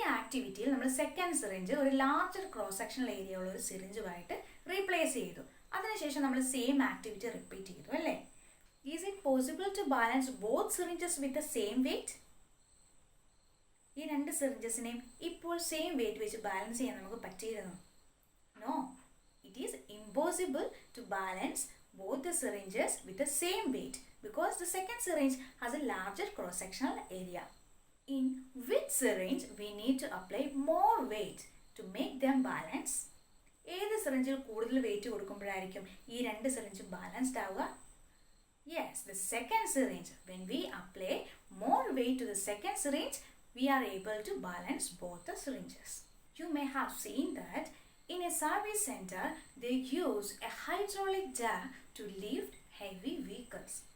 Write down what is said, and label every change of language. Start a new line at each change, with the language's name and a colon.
Malayalam: ആക്ടിവിറ്റിയിൽ നമ്മൾ second syringe ഒരു larger cross sectional area ഉള്ള ഒരു സിറിഞ്ചുമായിട്ട് റീപ്ലേസ് ചെയ്തു. അതിനുശേഷം നമ്മൾ സെയിം ആക്ടിവിറ്റി റിപ്പീറ്റ് ചെയ്തു അല്ലേ?
English: Is it possible to balance both syringes with the same weight?
Malayalam: ഈ രണ്ട് സിറിഞ്ചസിനെയും ഇപ്പോൾ സെയിം വെയിറ്റ് വെച്ച് ബാലൻസ് ചെയ്യാൻ നമുക്ക് പറ്റിയിരുന്നു?
English: No, it is impossible to balance both the syringes with the same weight because the second syringe has a larger cross-sectional area. In which syringe we need to apply more weight to make them balance?
Malayalam: ഏത് സിറിഞ്ചിൽ കൂടുതൽ wait കൊടുക്കുമ്പോഴായിരിക്കും ഈ രണ്ട് സിറിഞ്ചും balanced ആവുക?
English: Yes, the second syringe. When we apply more weight to the second syringe, we are able to balance both the syringes. You may have seen that in a service center, they use a hydraulic jack to lift heavy vehicles.